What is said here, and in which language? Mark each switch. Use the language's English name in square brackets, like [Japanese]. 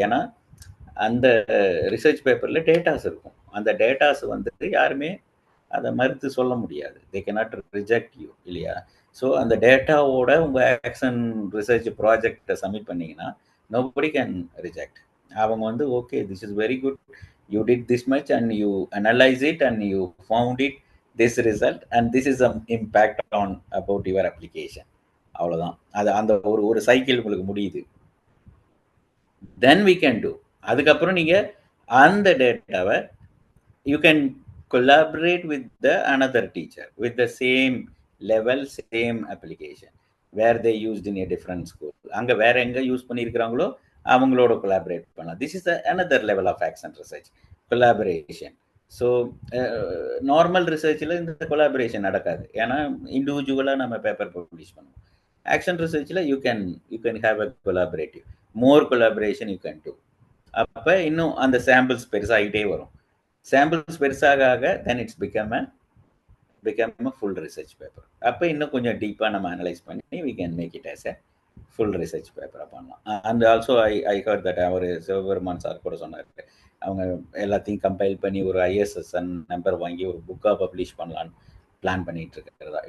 [Tamil] ஏன்னா அந்த ரிசர்ச் பேப்பரில் டேட்டாஸ் இருக்கும். அந்த டேட்டாஸ் வந்துட்டு யாருமே அதை மறுத்து சொல்ல முடியாது. [English] they cannot reject you [Tamil] இல்லையா. ஸோ அந்த டேட்டாவோட உங்கள் ஆக்ஷன் ரிசர்ச் ப்ராஜெக்டை சப்மிட் பண்ணிங்கன்னா [English] nobody can reject. [Tamil] அவங்க வந்து [English] Okay, this is very good, you did this much and you analyze it and you found it this result and this is some impact on about your application. [Tamil] அவ்வளோதான். அது அந்த ஒரு cycle உங்களுக்கு முடியுது. [English] then we can do. [Tamil] அதுக்கப்புறம் நீங்கள் அந்த டேட்டாவை [English] you can collaborate with the another teacher with the same level, same application where they used in a different school. [Tamil] அங்கே வேற எங்கே யூஸ் பண்ணியிருக்கிறாங்களோ அவங்களோட கொலாபரேட் பண்ணலாம். [English] This is another level of action research, collaboration. [Tamil] So normal ரிசர்ச்சில் இந்த collaboration நடக்காது. ஏன்னா இண்டிவிஜுவலாக நம்ம பேப்பர் பப்ளிஷ் பண்ணுவோம். Action ரிசர்ச்சில் [English] You can have a collaborative, more collaboration you can do. [Tamil] அப்போ இன்னும் அந்த சாம்பிள்ஸ் பெருசாகிட்டே வரும். சாம்பிள்ஸ் பெருசாக [English] Then it's become a full research paper. [Tamil] அப்போ இன்னும் கொஞ்சம் டீப்பாக நம்ம அனலைஸ் பண்ணி [English] we can make it as a full research paper [Tamil] பண்ணலாம். [English] and also I heard that [Tamil] our Sivaperuman sir கூட சொன்னார், அவங்க எல்லாத்தையும் கம்பைல் பண்ணி ஒரு ISSN நம்பர் வாங்கி ஒரு புக்காக பப்ளிஷ் பண்ணலான்னு பிளான் பண்ணிட்டு இருக்கிறதா.